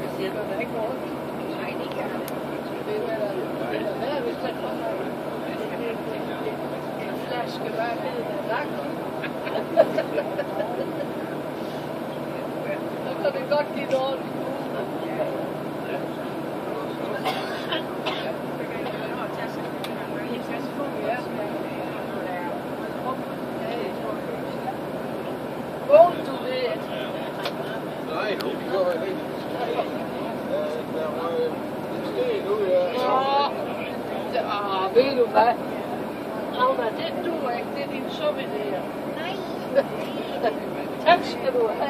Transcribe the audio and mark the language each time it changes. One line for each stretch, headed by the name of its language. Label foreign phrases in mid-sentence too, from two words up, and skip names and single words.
Danish: gør der ikke noget. Nej, det gør det. Det er hvad hvis der kommer en flaske vand ned i lakker. Så kan det godt give noget.
English: Won't do it.
Danish: Nej, det gør jeg ikke. Der var en sten ud af. Ved du hvad? Agner, det duer ikke. Det er din souvenir. Nej. Tak skal du have.